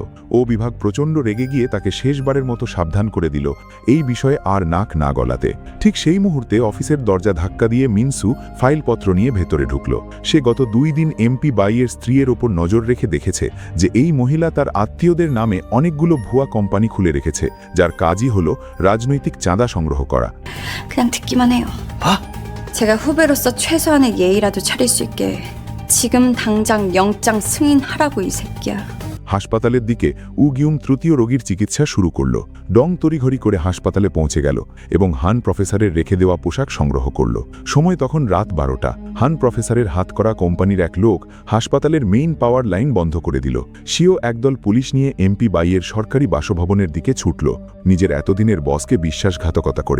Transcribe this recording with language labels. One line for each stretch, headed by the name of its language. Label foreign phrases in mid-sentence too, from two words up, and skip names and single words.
Bangla: ও বিভাগ প্রচণ্ড রেগে গিয়ে তাকে শেষবারের মতো সাবধান করে দিল এই বিষয়ে আর নাক না গলাতে। ঠিক সেই মুহূর্তে অফিসের দরজা ধাক্কা দিয়ে মিনসু ফাইলপত্র নিয়ে ভেতরে ঢুকল। সে গত 2 দিন এমপি বাইয়ের স্ত্রীর ওপর নজর রেখে দেখেছে যে এই মহিলা তার আত্মীয়দের নামে অনেকগুলো ভুয়া কোম্পানি খুলে রেখেছে, যার কাজই হলো রাজনৈতিক চাঁদা সংগ্রহ করা।
Korean: 그냥 듣기만 해요. 제가 후배로서 최소한의 예의라도 차릴 수 있게 지금 당장 영장 승인하라고 이 새끼야.
Bangla: হাসপাতালের দিকে উগিউম তৃতীয় রোগীর চিকিৎসা শুরু করল। ডং তড়িঘড়ি করে হাসপাতালে পৌঁছে গেল এবং হান প্রফেসরের রেখে দেওয়া পোশাক সংগ্রহ করল। সময় তখন রাত 12টা। হান প্রফেসরের হাত করা কোম্পানির এক লোক হাসপাতালের
English: main power line
Bangla: বন্ধ করে দিল। শিও একদল পুলিশ নিয়ে এমপি বাইয়ের সরকারি বাসভবনের দিকে ছুটল, নিজের এতদিনের বসকে বিশ্বাসঘাতকতা করে।